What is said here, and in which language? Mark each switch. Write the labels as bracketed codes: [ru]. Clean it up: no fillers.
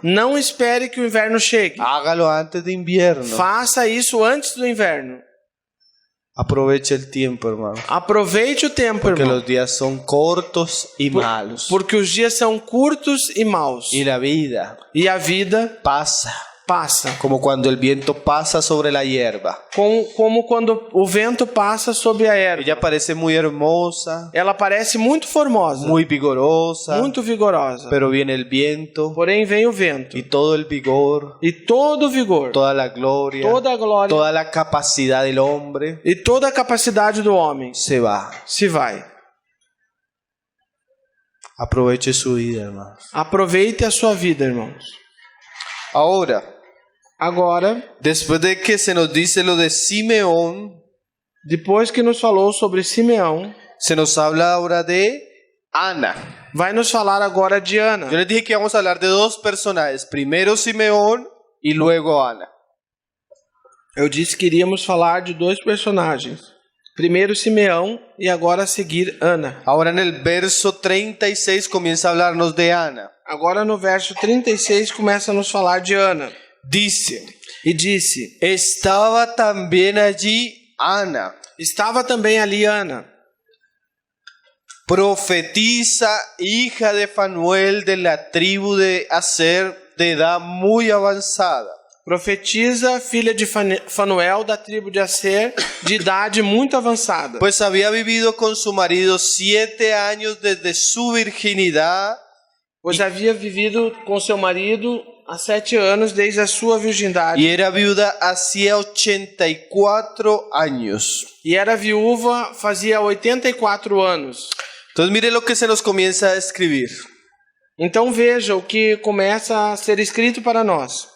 [pt] Não espere que o inverno chegue. [es] Hágalo antes de invierno. [pt] Faça isso antes do inverno. [es] Aproveche el tiempo, hermano. [pt] Aproveite o tempo, [es] Porque [pt] irmão. [es] los días son cortos y malos. [pt] Porque os dias são curtos e maus. [es] Y la vida [pt] E a vida [es] pasa [pt] passa. [es] como cuando el viento pasa sobre la hierba. [pt] Como quando o vento passa sobre a erva. [es] Ella parece muy hermosa, [pt] Ela parece muito formosa, [es] muy vigorosa, [pt] muito vigorosa. [es] pero viene el viento [pt] Porém vem o vento. [es] y todo el vigor, [pt] E todo o vigor, [es] toda la gloria, [pt] toda a glória [es] toda la capacidad del hombre [pt] e toda a capacidade do homem [es] se va. [pt] se vai. [es] Aproveche su vida, hermanos. [pt] Aproveite a sua vida, irmãos. [es] Agora, después de que se nos dice lo de Simeón, [pt] Depois que nos falou sobre Simeão, [es] se nos habla ahora de Ana. [pt] vai nos falar agora de Ana. [es] Yo les dije que íbamos a hablar de dos personajes, primero Simeón y luego Ana. [pt] Eu disse que iríamos falar de dois personagens. Primeiro Simeão e agora a seguir Ana. [es] Ahora en el verso 36 comienza a hablarnos de Ana. [pt] Agora no verso 36 começa a nos falar de Ana. [es] Dice, [pt] E disse: [es] estaba también allí Ana, [pt] Estava também ali Ana, [es] profetisa, hija de Fanuel de la tribu de Aser, de edad muy avanzada. [pt] profetisa, filha de Fanuel da tribo de Aser, de idade muito avançada. [es] Pues había vivido con su marido 7 años desde su virginidad [pt] Pois havia vivido com seu marido há 7 anos desde a sua virgindade. [es] y era viuda hacía 84 años. [pt] E era viúva fazia 84 anos. [es] Entonces mire lo que se nos comienza a escribir. [pt] Então veja o que começa a ser escrito para nós.